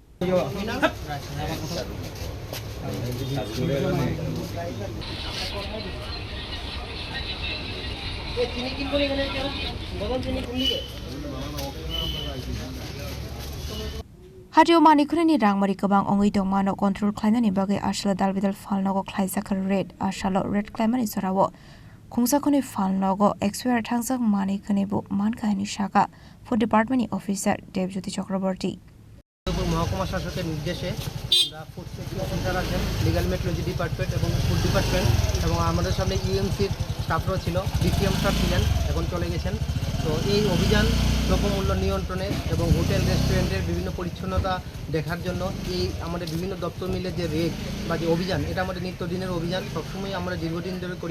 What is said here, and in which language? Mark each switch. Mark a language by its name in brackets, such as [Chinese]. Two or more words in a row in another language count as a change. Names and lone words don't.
[Kok Borok] Hatio Manikurani Rangmari Kabang Ongi Dongmano control Kleinani Bagi Ashla Dalbidal Falnogo Klaizakar Red, Ashalo Red Climani Sorawo, Kungsakoni Falnogo, Exwer Tangsak Mani Kanebu, Mankani Shaka, [English] Food Department Officer [Kok Borok] Deputy Chakraborty. [Bangla] মহকুমা শাসকের নির্দেশে আমরা [English] food safety officer [Bangla] আছেন, [English] legal metrology department [Bangla] এবং [English] food department [Bangla] এবং আমাদের সামনে ইউএমসির স্টাফরাও ছিল, ডিসিএম স্টাফ ছিলেন, এখন চলে গেছেন। তো এই অভিযান দ্রব্যমূল্য নিয়ন্ত্রণে এবং [English] hotel restaurant-er [Bangla] বিভিন্ন পরিচ্ছন্নতা দেখার জন্য এই আমাদের বিভিন্ন দপ্তর মিলে যে রেড বা যে অভিযান, এটা আমাদের নিত্যদিনের অভিযান, সবসময় আমরা দীর্ঘদিন ধরে করি।